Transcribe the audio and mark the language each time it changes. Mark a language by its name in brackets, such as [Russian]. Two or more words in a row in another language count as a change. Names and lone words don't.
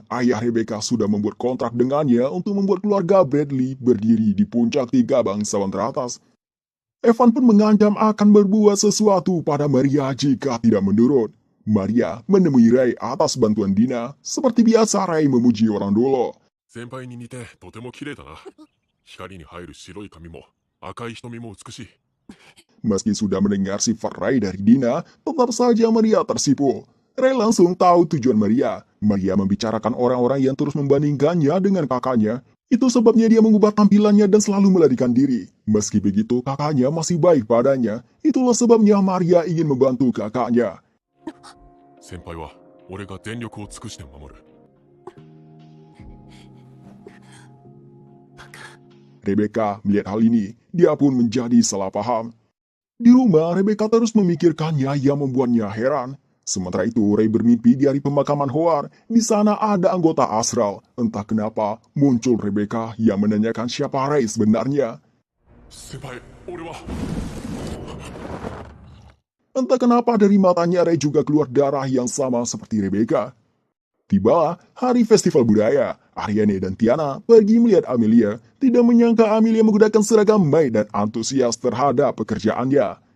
[Indonesian] Ayah Rebecca sudah membuat kontrak dengannya untuk membuat keluarga Bradley berdiri di puncak 3 bangsawan teratas. Evan pun mengancam akan berbuat sesuatu pada Maria jika tidak menurut. Maria menemui Ray atas bantuan Dina. Seperti biasa Ray memuji orang dulu. [Japanese] 先輩に似てとても綺麗だな。光に入る白い髪も赤い瞳も美しい。 [Indonesian] Meski sudah mendengar sifat Ray dari Dina, tetap saja Maria tersipu. Ray langsung tahu tujuan Maria. Maria membicarakan orang-orang yang terus membandingkannya dengan kakaknya. Itu sebabnya dia mengubah tampilannya dan selalu melarikan diri. Meski begitu, kakaknya masih baik padanya. Itulah sebabnya Maria ingin membantu kakaknya. [Japanese] 先輩は俺が全力を尽くして守る。 [Indonesian] Rebecca melihat hal ini, dia pun menjadi salah paham. Di rumah, Rebecca terus memikirkannya yang membuatnya heran. Sementara itu, Ray bermimpi di hari pemakaman Howard. Di sana ada anggota Astral. Entah kenapa, muncul Rebecca yang menanyakan siapa Ray sebenarnya. [Japanese] 先輩、俺は。 [Indonesian] Entah kenapa dari matanya Ray juga keluar darah yang sama seperti Rebecca. Tibalah hari festival budaya. Ariane dan Tiana pergi melihat Amelia. Tidak menyangka Amelia menggunakan seragam maid dan antusias terhadap pekerjaannya.